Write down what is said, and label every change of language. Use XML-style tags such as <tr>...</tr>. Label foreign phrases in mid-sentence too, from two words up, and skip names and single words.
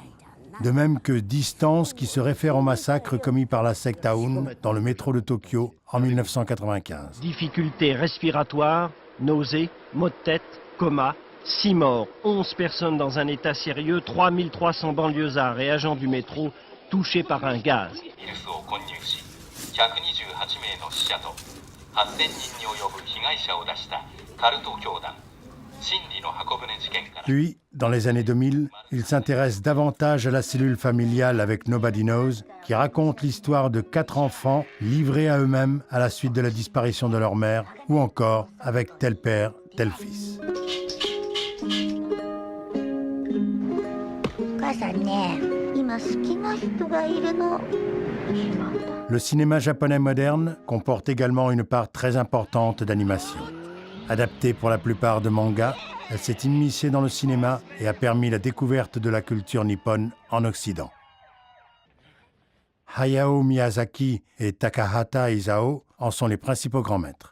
<fr>De même que Distance, qui se réfère au massacre commis par la secte Aoun dans le métro de Tokyo en 1995. Difficultés respiratoires, nausées, maux de tête, coma. 6 morts, 11 personnes dans un état sérieux, 3300 banlieusards et agents du métro touchés par un gaz.</fr> <ja>8000 人に及ぶ被害者を出したカルト教団真理の箱舟事件から。</ja> <fr>Puis, dans les années 2000, il s'intéresse davantage à la cellule familiale avec Nobody Knows, qui raconte l'histoire de 4 enfants livrés à eux-mêmes à la suite de la disparition de leur mère, ou encore avec tel père, tel fils.</fr> <ja>お母さんね、今好きな人がいるの。</ja> <fr>Le cinéma japonais moderne comporte également une part très importante d'animation. Adaptée pour la plupart de mangas, elle s'est immiscée dans le cinéma et a permis la découverte de la culture nippone en Occident. Hayao Miyazaki et Takahata Isao en sont les principaux grands maîtres.</fr>